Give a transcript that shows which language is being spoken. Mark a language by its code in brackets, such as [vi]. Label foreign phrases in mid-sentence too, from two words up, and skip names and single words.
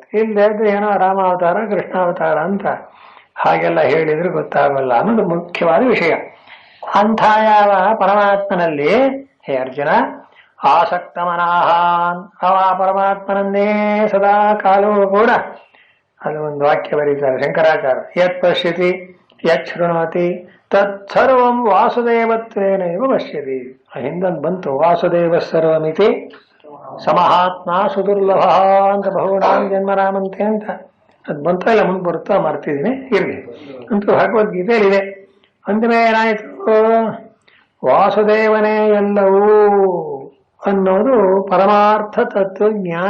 [kn] ಇಲ್ಲದೆ ಏನೋ ರಾಮಾವತಾರ ಕೃಷ್ಣಾವತಾರ ಅಂತ ಹಾಗೆಲ್ಲ ಹೇಳಿದ್ರೆ ಗೊತ್ತಾಗಲ್ಲ ಅನ್ನೋದು ಮುಖ್ಯವಾದ ವಿಷಯ. ಅಂಥ ಯಾವ ಪರಮಾತ್ಮನಲ್ಲಿ [sa] ಹೇ ಅರ್ಜುನ ಆಸಕ್ತ ಮನಃ, [kn] ಅವ ಪರಮಾತ್ಮನನ್ನೇ ಸದಾ ಕಾಲವೂ ಕೂಡ, ಅದು ಒಂದು ವಾಕ್ಯ ಬರೀತಾರೆ ಶಂಕರಾಚಾರ್ಯ, [sa] ಯತ್ ಪಶ್ಯತಿ ಯತ್ ಶೃಣೋತಿ ತತ್ಸರ್ವಂ ವಾಸುದೇವತ್ವೇನೈವ ಪಶ್ಯತಿ. [kn] ಹಿಂದೊಂದು ಬಂತು, [sa] ವಾಸುದೇವ ಸರ್ವಮಿತಿ ಸಮಹಾತ್ಮ ಸುದುರ್ಲಭ ಅಂತ ಬಹುನಾಮ ಜನ್ಮರಾಮಂತೆ ಅಂತ. [kn] ಅದು ಬಂತ ಇಲ್ಲ ಮುಂದೆ ಬರುತ್ತಾ ಮರ್ತಿದ್ದೀನಿ, ಇರಲಿ ಅಂತೂ ಭಗವದ್ಗೀತೆಯಲ್ಲಿದೆ. ಅಂದಮೇಲೆ ಏನಾಯ್ತು? ವಾಸುದೇವನೇ ಎಲ್ಲವೂ ಅನ್ನೋದು ಪರಮಾರ್ಥ ತತ್ವಜ್ಞಾನ.